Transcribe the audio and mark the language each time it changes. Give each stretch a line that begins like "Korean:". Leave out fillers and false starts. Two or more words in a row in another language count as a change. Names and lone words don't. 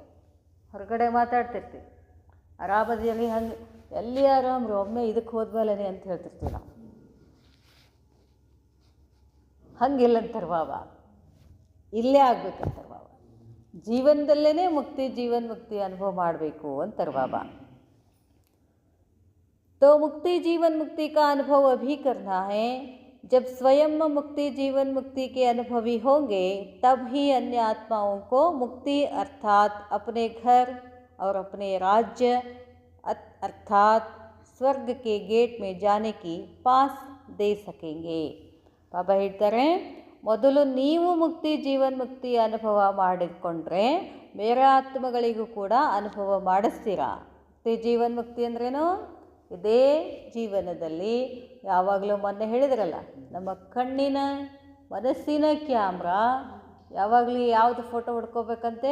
Kannada: ಹೊರಗಡೆ ಮಾತಾಡ್ತಿರ್ತೀವಿ, ಆರಾಮದಲ್ಲಿ ಹಂಗೆ ಎಲ್ಲಿ ಆರಾಮ್ರು, ಒಮ್ಮೆ ಇದಕ್ಕೆ ಹೋದ್ಮೇಲೆ ಅಂತ ಹೇಳ್ತಿರ್ತೀವಿ ನಾವು. ಹಂಗಿಲ್ಲಂತಾರೆ ಬಾಬಾ, ಇಲ್ಲೇ ಆಗ್ಬೇಕಂತಾರೆ ಬಾಬಾ. ಜೀವನದಲ್ಲೇ ಮುಕ್ತಿ ಜೀವನ್ ಮುಕ್ತಿ ಅನುಭವ ಮಾಡಬೇಕು ಅಂತಾರೆ ಬಾಬಾ.
Hindi: तो मुक्ति जीवन मुक्ति का अनुभव अभी करना है. जब स्वयं मुक्ति जीवन मुक्ति के अनुभवी होंगे तब ही अन्य आत्माओं को मुक्ति अर्थात अपने घर और अपने राज्य अर्थात स्वर्ग के गेट में जाने की पास दे सकेंगे.
Kannada: ಬಾಬಾ ಹೇಳ್ತಾರೆ, ಮೊದಲು ನೀವು ಮುಕ್ತಿ ಜೀವನ್ ಮುಕ್ತಿ ಅನುಭವ ಮಾಡಿಕೊಂಡ್ರೆ ಬೇರೆ ಆತ್ಮಗಳಿಗೂ ಕೂಡ ಅನುಭವ ಮಾಡಿಸ್ತೀರಾ. ಮುಕ್ತಿ ಜೀವನ್ ಮುಕ್ತಿ ಅಂದ್ರೇನು? ಇದೇ ಜೀವನದಲ್ಲಿ ಯಾವಾಗಲೂ ಮೊನ್ನೆ ಹೇಳಿದ್ರಲ್ಲ, ನಮ್ಮ ಕಣ್ಣಿನ ಮನಸ್ಸಿನ ಕ್ಯಾಮ್ರಾ ಯಾವಾಗಲೂ ಯಾವುದು ಫೋಟೋ ಹೊಡ್ಕೋಬೇಕಂತೆ?